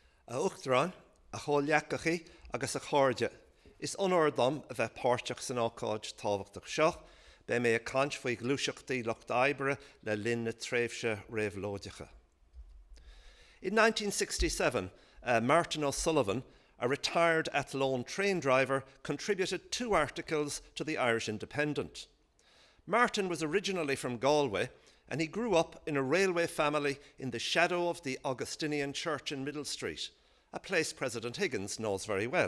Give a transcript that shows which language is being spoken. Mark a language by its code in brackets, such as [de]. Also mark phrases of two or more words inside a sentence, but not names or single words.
[ga] A Uachtarán, a chomhleacachaí agus a cháirde, is ionóir dom a bheith páirteach san ácáid tábhachtach seo, be mé a caint faoi glúiseachtaí Locht Oibre le linn na tréimhse réabhlóideacha. [en] In 1967, Martin O'Sullivan, a retired Athlone train driver, contributed 2 articles to the Irish Independent. Martin was originally from Galway, and he grew up in a railway family in the shadow of the Augustinian Church in Middle Street, a place President Higgins knows very well.